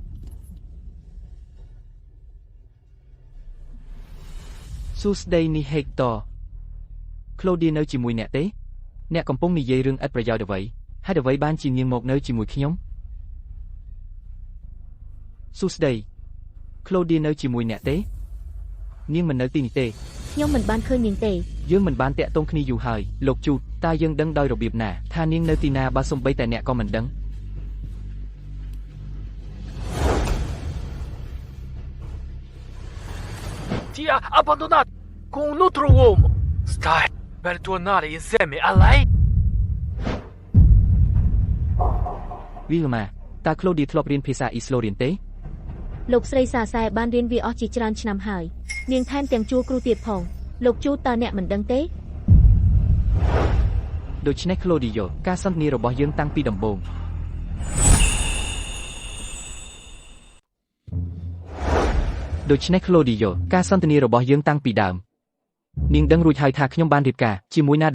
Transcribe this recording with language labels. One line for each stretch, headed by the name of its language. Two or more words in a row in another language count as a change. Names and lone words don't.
Khmer: សួស្ដីនេះ Hector Claudia នៅជាមួយអ្នកទេអ្នកកំពុងនិយាយរឿងឥតប្រយោជន៍អ្វីហេតុអ្វីបានជានាងមកនៅជាមួយខ្ញុំសួស្ដី Claudia នៅជាមួយអ្នកទេនាងមិននៅទីនេះទេ ខ្ញុំមិនបានឃើញនាងទេ យើងមិនបានតាក់ទងគ្នាយូរហើយលោកជូតតើយើងដឹងដោយរបៀបណាថានាងនៅទីណាបើសំបីតែអ្នកក៏មិនដឹង
Italian: Ti ha abbandonato con un altro uomo. Stai per tornare insieme a lei?
Khmer: Vilma តើ Claudia ធ្លាប់រៀនភាសាអ៊ីស្លូរៀនទេ លោកស្រីសាសែបានរៀនវាអស់ជាច្រើនឆ្នាំហើយនាងថែមទាំងជួគ្រូទៀតផងលោកជូតតើអ្នកមិនដឹងទេ ដូច្នេះ Claudia ការសន្ទនារបស់យើងតាំងពីដំបូងដូច្នេះ Claudia ការសន្ទនារបស់យើងតាំងពីដើមនាងដឹងរួចហើយថាខ្ញុំបានរៀបការជាមួយ